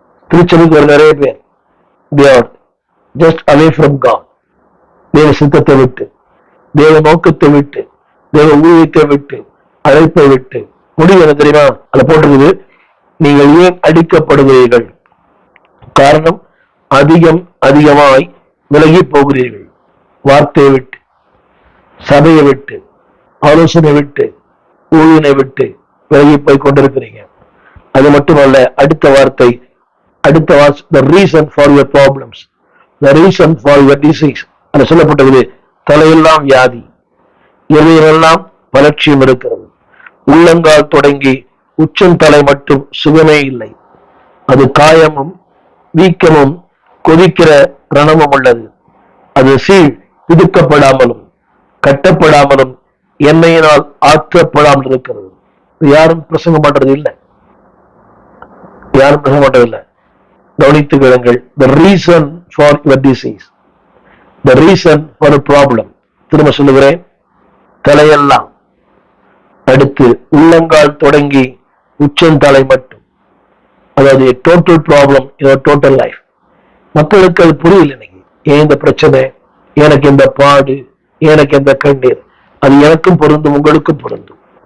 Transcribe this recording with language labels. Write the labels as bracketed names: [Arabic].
[Tamil] திருச்சபைக்கு ஒரு நிறைய பேர் [English] they are just away from God. [Tamil] தேவ சித்தத்தை விட்டு, தேவ நோக்கத்தை விட்டு, தேவ ஊழியத்தை விட்டு, அழைப்பை விட்டு. முடிவு என்ன தெரியுமா? அதை போட்டிருக்குது, நீங்கள் ஏன் அடிக்கப்படுகிறீர்கள்? காரணம், அதிகமாய் விலகி போகிறீர்கள். வார்த்தையை விட்டு, சபையை விட்டு, ஆலோசனை விட்டு, ஊழியனை விட்டு விலகி போய் கொண்டிருக்கிறீங்க. அது மட்டுமல்ல, அடுத்த வார்த்தை [English] the reason for your problems, the reason for your disease. [Tamil] அது சொல்லப்பட்டது, தலையெல்லாம் வியாதி, இவையெல்லாம் பலட்சியம் இருக்கிறது. உள்ளங்கால் தொடங்கி உச்சம் தலை மட்டும் சுகமே இல்லை. அது காயமும் வீக்கமும் கொதிக்கிற ரணமும் உள்ளது. அது சீழ் பிதுக்கப்படாமலும் கட்டப்படாமலும் எண்ணெயினால் ஆற்றப்படாமல் இருக்கிறது. யாரும் பிரசங்கம் பண்றது இல்லை, யாரும் பிரசங்கம் பண்றதில்லை. கவனித்து கேளுங்கள். [English] The reason for your disease, the reason for a problem. [Tamil] திரும்ப சொல்லுகிறேன், தலையெல்லாம், அடுத்து உள்ளங்கால் தொடங்கி உச்சந்தலை மட்டும். அதாவது [English] Total problem your total life. [Tamil] மக்களுக்கு அது புரியல. இன்னைக்கு ஏன் இந்த பிரச்சனை, எனக்கு இந்த பாடு, எனக்கு இந்த கண்ணீர், அது எனக்கும் பொருந்தும், உங்களுக்கும் பொருந்தும்.